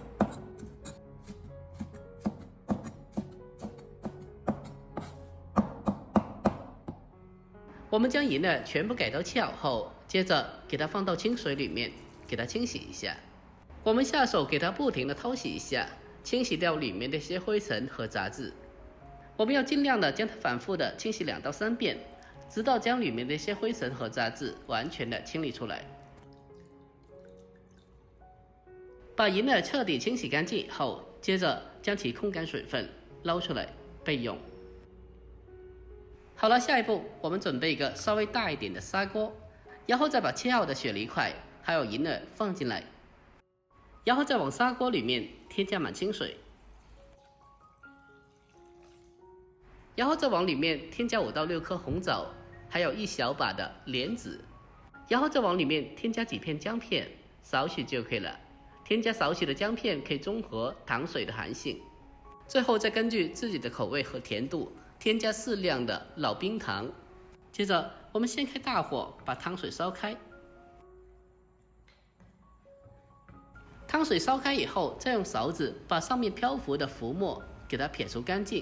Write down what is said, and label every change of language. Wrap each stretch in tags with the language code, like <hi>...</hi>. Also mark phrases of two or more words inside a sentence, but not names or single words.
<zh>我們將銀耳全部改刀切好後，接着給它放到清水裡面，給它清洗一下。我們下手給它不停地淘洗一下，清洗掉裡面的一些灰塵和雜質。我們要盡量的將它反覆的清洗2到3遍，直到將裡面的一些灰塵和雜質完全的清理出來。把銀耳徹底清洗乾淨以後，接着將其控乾水分撈出來備用。好了，下一步我們準備一個稍微大一點的砂鍋，然後再把切好的雪梨塊還有銀耳放進來，然後再往砂鍋裡面添加滿清水，然後再往裡面添加5到6顆紅棗，還有1小把的蓮子，然後再往裡面添加幾片薑片，少許就可以了。添加少許的薑片可以中和糖水的寒性。最后再根据自己的口味和甜度添加适量的老冰糖。接着我们先开大火把汤水烧开，汤水烧开以后，再用勺子把上面漂浮的浮沫给它撇除干净。</zh>